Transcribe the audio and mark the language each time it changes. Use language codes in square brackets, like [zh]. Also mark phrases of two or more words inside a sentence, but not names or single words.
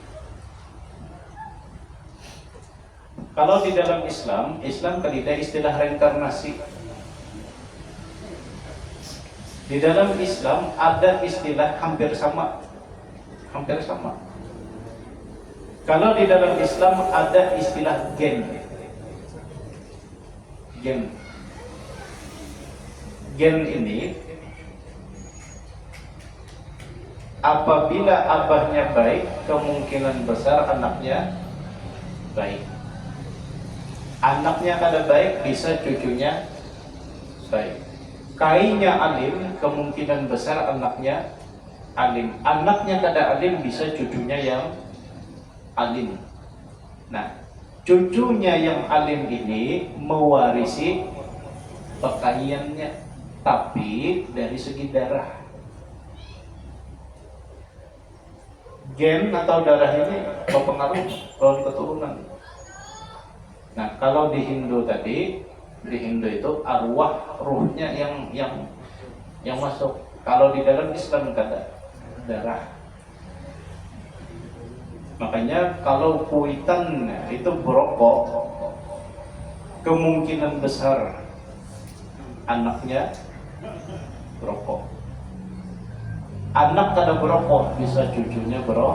[id] Kalau di dalam Islam kan ada istilah reinkarnasi. Di dalam Islam ada istilah hampir sama. Kalau di dalam Islam ada istilah gen. Gen ini apabila abahnya baik, kemungkinan besar anaknya baik. Anaknya kada baik, bisa cucunya baik. Kainya alim, kemungkinan besar anaknya alim. Anaknya kada alim, bisa cucunya yang alim. Nah, cucunya yang alim ini mewarisi pakaiannya, tapi dari segi darah. Gen atau darah ini berpengaruh dalam keturunan. Nah, kalau di Hindu tadi, di Hindu itu arwah, ruhnya yang masuk. Kalau di dalam Islam kada, darah. Makanya kalau kuitan itu berokok, kemungkinan besar anaknya berokok. Anak kada berokok, bisa cucunya berokok.